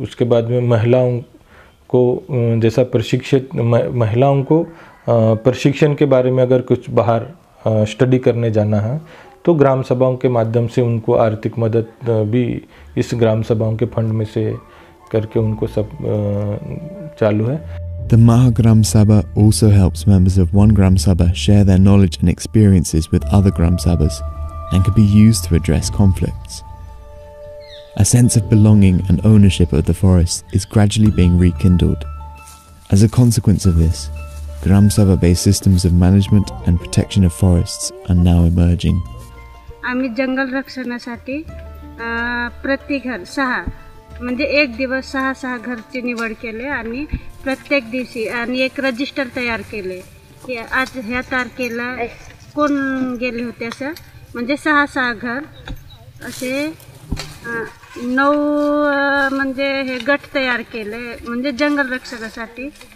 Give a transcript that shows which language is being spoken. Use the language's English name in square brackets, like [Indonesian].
[Hindi] उसके बाद में महिलाओं को जैसा प्रशिक्षित महिलाओं को प्रशिक्षण के बारे में अगर कुछ बाहर स्टडी करने जाना है तो ग्राम सभाओं के माध्यम से उनको आर्थिक मदद भी इस ग्राम सभाओं के फंड में से करके उनको सब चालू है। [English] The Mahagram Sabha also helps members of one Gram Sabha share their knowledge and experiences with other Gram Sabhas and can be used to address conflicts. A sense of belonging and ownership of the forest is gradually being rekindled. As a consequence of this, Gram Sabha-based systems of management and protection of forests are now emerging. [Marathi] आम्ही जंगल रक्षणासाठी प्रति घर 6 म्हणजे एक दिवस 6 घरची निवड केले आणि प्रत्येक दिवशी आणि एक रजिस्टर तयार केले की आज ह्या तारखेला कोण गेले होते असं, म्हणजे 6 घर असे 9 म्हणजे हे गट तयार केले म्हणजे जंगल रक्षणासाठी।